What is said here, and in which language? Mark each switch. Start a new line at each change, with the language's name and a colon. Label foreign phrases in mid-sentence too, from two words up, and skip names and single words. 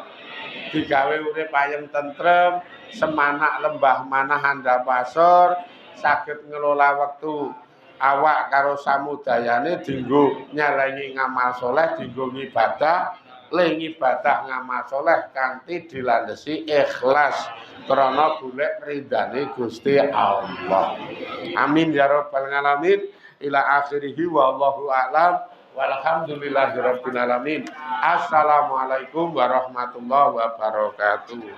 Javanese: Digawe urip ayem tentrem, semanak lembah manah handapasor, saged ngelola wektu awak karo samudayane dienggo nyelengi ngamal saleh, dienggo ngibadah, ling ibadah ngamal saleh kanthi dilandhesi ikhlas krana golek ridane Gusti Allah.
Arabic: آمين يا رب العالمين. إلى آخره والله أعلم. والحمد لله رب العالمين. السلام عليكم ورحمة الله وبركاته.